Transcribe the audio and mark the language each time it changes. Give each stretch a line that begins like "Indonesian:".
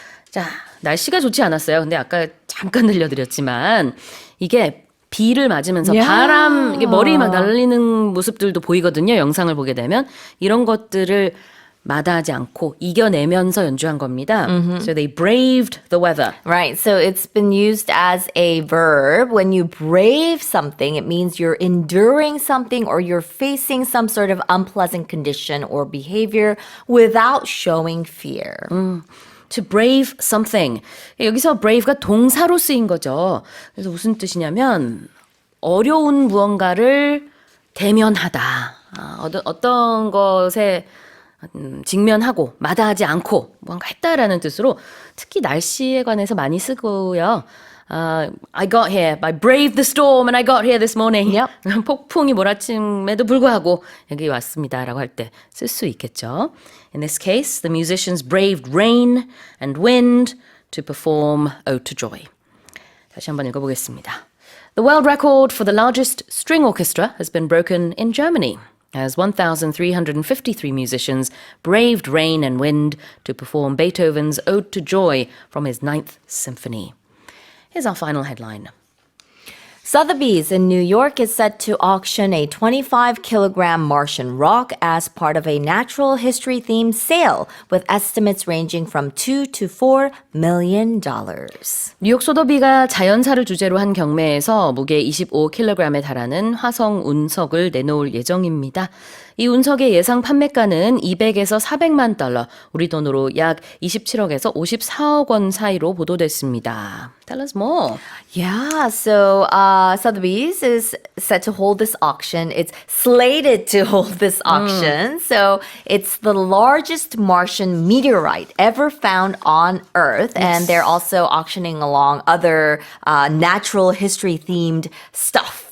Korean: 자, 날씨가 좋지 않았어요. 근데 아까 잠깐 들려드렸지만 이게 비를 맞으면서 바람, 이게 머리 막 날리는 모습들도 보이거든요. 영상을 보게 되면 이런 것들을 마다하지 않고 이겨내면서 연주한 겁니다.
English: So they braved the weather. Right. So it's been used as a verb. When you brave something, it means you're enduring something or you're facing some sort of unpleasant condition or behavior without showing fear. To brave something.
Korean: 여기서 brave가 동사로 쓰인 거죠. 그래서 무슨 뜻이냐면 어려운 무언가를 대면하다. 어떤 것에 직면하고 마다하지 않고 뭔가 했다라는 뜻으로 특히 날씨에 관해서 많이 쓰고요.
English: I got here. I braved the storm and I got here this morning. Yep.
Korean: 폭풍이 몰아침에도 불구하고 여기 왔습니다라고 할 때 쓸 수 있겠죠.
English: In this case, the musicians braved rain and wind to perform Ode to Joy.
Korean: 다시 한번 읽어보겠습니다.
English: The world record for the largest string orchestra has been broken in Germany, as 1,353 musicians braved rain and wind to perform Beethoven's Ode to Joy from his Ninth Symphony. Here's our final headline. Sotheby's in New York is set to auction a 25-kilogram Martian rock as part of a natural history-themed sale, with estimates ranging from $2 to $4 million.
Korean: 뉴욕 소더비가 자연사를 주제로 한 경매에서 무게 25kg에 달하는 화성 운석을 내놓을 예정입니다. 이 운석의 예상 판매가는 200에서 400만 달러, 우리 돈으로 약 27억에서 54억 원 사이로 보도됐습니다.
English: Tell us more. Yeah, so Sotheby's is set to hold this auction. It's slated to hold this auction. So it's the largest Martian meteorite ever found on Earth. And they're also auctioning along other natural history-themed stuff.